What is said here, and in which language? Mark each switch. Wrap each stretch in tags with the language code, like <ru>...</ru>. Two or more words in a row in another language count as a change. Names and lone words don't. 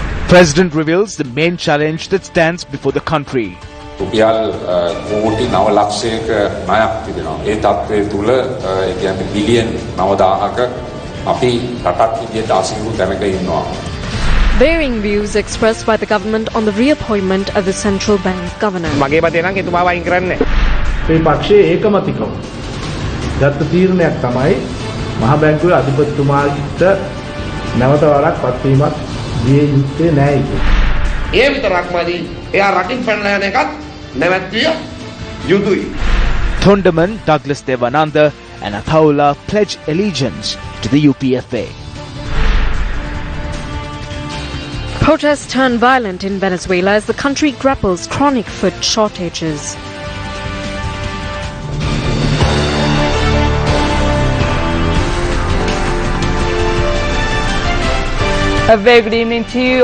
<en>President reveals the main challenge that stands before the country.</en> <si>රුපියල් කෝටි 9 ලක්ෂයක ණයක් තිබෙනවා. ඒ තත්ත්වයේ තුල ඒ කියන්නේ බිලියන් 9000ක අපි රටක් විදියට අසීරු තැනක ඉන්නවා.</si> <en>Varying views expressed by the government on the reappointment of the central bank governor.</en> <si>මගේ මතය නම් එතුමා වයින් කරන්නේ. මේ පක්ෂයේ ඒකමතිකව ගත්ත තීරණයක් තමයි මහ බැංකුවේ අධිපතිතුමාට නැවත වරක් පත්වීමක් දිය යුත්තේ නැහැ කියලා. ඒ විතරක්මදී එයා රටින් පැනලා යන එකත් නැවැත්විය යුතුයි.</si> <en>Thondaman, Douglas Devananda and Athaula pledge allegiance to the UPFA. Protests turn violent in Venezuela as the country grapples chronic food shortages. A very good evening to you.</en>